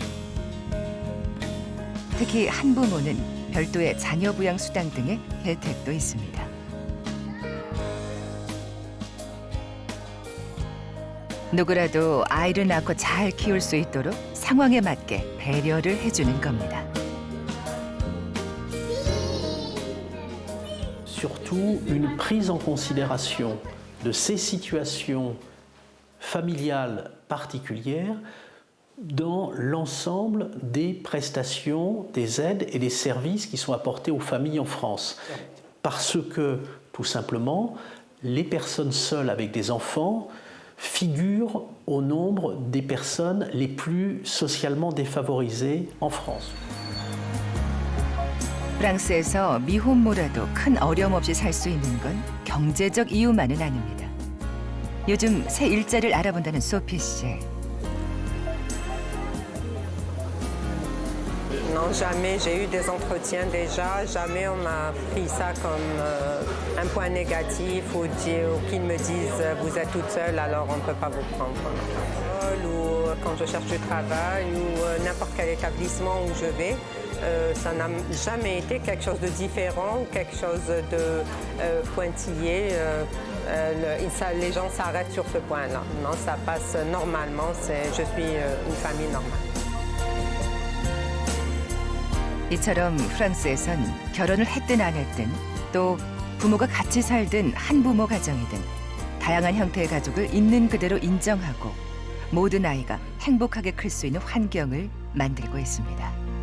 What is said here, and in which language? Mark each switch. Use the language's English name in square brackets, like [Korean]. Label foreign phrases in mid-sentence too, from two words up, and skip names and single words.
[Korean] 특히 한부모는 별도의 자녀 부양 수당 등의 혜택도 있습니다. 누구라도 아이를 낳고 잘 키울 수 있도록 상황에 맞게 배려를 해주는 겁니다. [French] Surtout une prise en considération de ces situations familiales particulières dans l'ensemble des prestations, des aides et des services qui sont apportés aux familles en France. Parce que, tout simplement, les personnes seules avec des enfants figurent au nombre des personnes les plus socialement défavorisées en France. [Korean] 프랑스에서 미혼모라도 큰 어려움 없이 살 수 있는 건 경제적 이유만은 아닙니다. 요즘 새 일자리를 알아본다는 소피 씨. [French] Non, jamais. J'ai eu des entretiens déjà. Jamais on m'a pris ça comme un point négatif ou qu'ils me disent vous êtes toute seule alors on ne peut pas vous prendre. Ou quand je cherche du travail ou n'importe quel établissement où je vais, ça n'a jamais été quelque chose de différent ou quelque chose de pointillé. Les gens s'arrêtent sur ce point-là. Non, ça passe normalement. Je suis une famille normale. [Korean] 이처럼 프랑스에선 결혼을 했든 안 했든 또 부모가 같이 살든 한부모 가정이든 다양한 형태의 가족을 있는 그대로 인정하고 모든 아이가 행복하게 클 수 있는 환경을 만들고 있습니다.